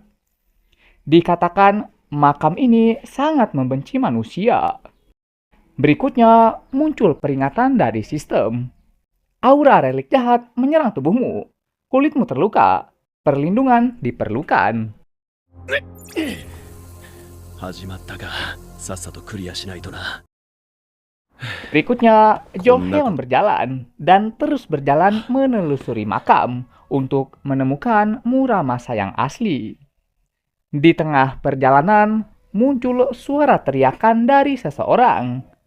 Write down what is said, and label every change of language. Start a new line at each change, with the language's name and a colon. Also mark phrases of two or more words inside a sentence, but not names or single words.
Indonesian: Dikatakan makam ini sangat membenci manusia. Berikutnya muncul peringatan dari sistem. Aura relik jahat menyerang tubuhmu. Kulitmu terluka. Perlindungan diperlukan.
Japanese: 始まったか。さっさとクリアしないとな。
Indonesian: Berikutnya, Joheon berjalan dan terus berjalan menelusuri makam untuk menemukan Muramasa yang asli. Di tengah perjalanan, muncul suara teriakan dari seseorang.